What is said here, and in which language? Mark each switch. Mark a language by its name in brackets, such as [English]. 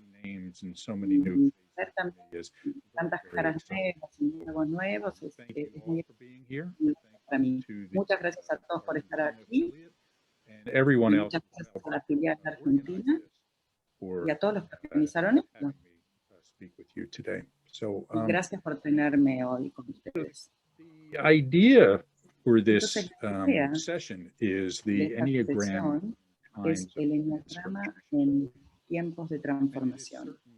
[Spanish] Y ver también tantas caras nuevas y nuevos es muy para mí. Muchas gracias a todos por estar aquí. Muchas gracias a la filial de Argentina y a todos los que organizaron esto. Y gracias por tenerme hoy con ustedes. [English] The idea for this session is the Enneagram [Spanish] es el Enneagrama en tiempos de transformación.